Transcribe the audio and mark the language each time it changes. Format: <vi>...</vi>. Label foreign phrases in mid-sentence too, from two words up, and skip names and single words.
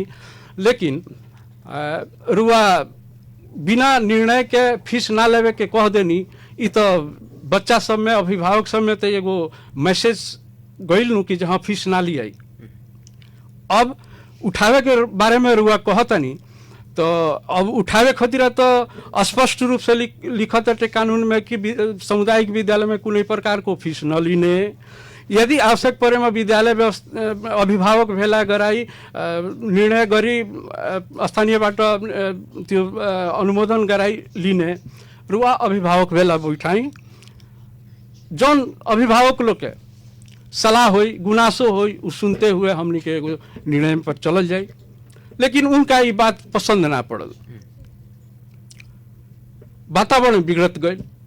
<bho>लेकिन रुआ बिना निर्णय के फीस ना लेवे के कह देनी, ई तो बच्चा सब में अभिभावक सब में तो एगो मैसेज गईल नु कि जहाँ फीस ना लियाई। अब उठावे के बारे में रुआ कहतनी तो अब उठावे खातिर तो स्पष्ट रूप से लिखत है कानून में कि सामुदायिक विद्यालय में</bho> <ne>कोई प्रकार को फीस न लीने, यदि आवश्यक परे में विद्यालय अभिभावक भेला गराई निर्णय गरी स्थानीयबाट त्यो अनुमोदन गराई लिने,</ne> <bho>रुआ अभिभावक भेला बैठाई जौन अभिभावक लोग के सलाह होई गुनासो होई उ सुनते हुए हमनी के एगो निर्णय पर चलल जाए। लेकिन उनका ये बात पसंद ना पड़ल, वातावरण बिगड़त गए।</bho>